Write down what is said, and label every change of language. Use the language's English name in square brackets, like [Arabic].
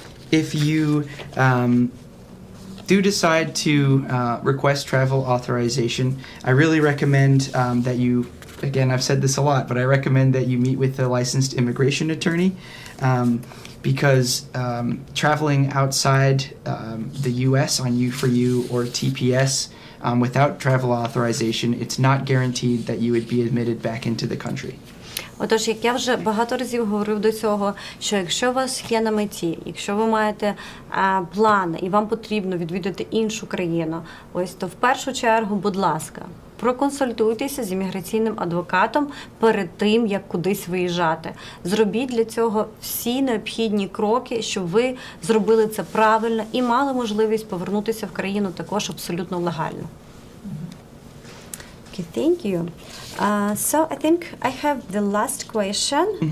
[English] If you do decide to request travel authorization, I really recommend that you, again, I've said this a lot, but I recommend that you meet with a licensed immigration attorney because traveling outside the U.S. on U4U or TPS without travel authorization, it's not guaranteed that you would be admitted back into the country. [Ukrainian] Отож, як я вже багато разів говорив до цього, що якщо у вас є на меті, якщо ви маєте плани і вам потрібно відвідати іншу країну, ось то в першу чергу, будь ласка, проконсультуйтеся з імміграційним адвокатом перед тим, як кудись виїжджати. Зробіть для цього всі необхідні кроки, щоб ви зробили це правильно і мали можливість повернутися в країну також абсолютно легально. [English] Okay, thank you. So I think I have the last question.